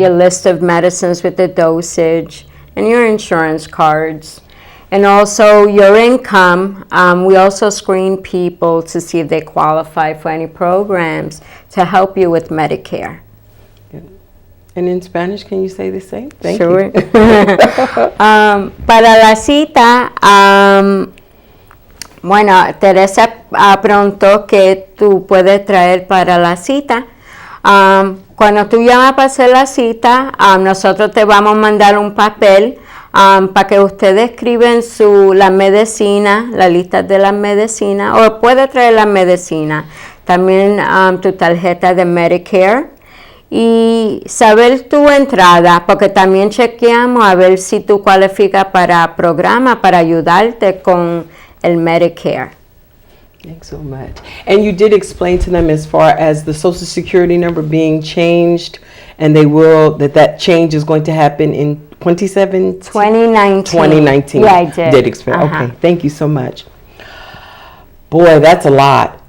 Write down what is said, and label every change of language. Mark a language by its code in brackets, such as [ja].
[en] your list of medicines with the dosage, and your insurance cards. And also your income. We also screen people to see if they qualify for any programs to help you with Medicare. And in Spanish, can you say the same? Thank Sure. you. [es] Para la cita, bueno, Teresa preguntó qué tú puedes traer para la cita. Cuando tú llamas para hacer la cita, nosotros te vamos a mandar un papel para que ustedes escriben la medicina, la lista de las medicinas, o puede traer la medicina, también tu tarjeta de Medicare. Y saber tu entrada, porque también chequeamos a ver si tú cualificas para programa para ayudarte con el Medicare. [en] Thanks so much. And you did explain to them as far as the Social Security number being changed, and that change is going to happen in 2017? 2019. 2019. Yeah, I did. Explain. Uh-huh. Okay, thank you so much. Boy, that's a lot.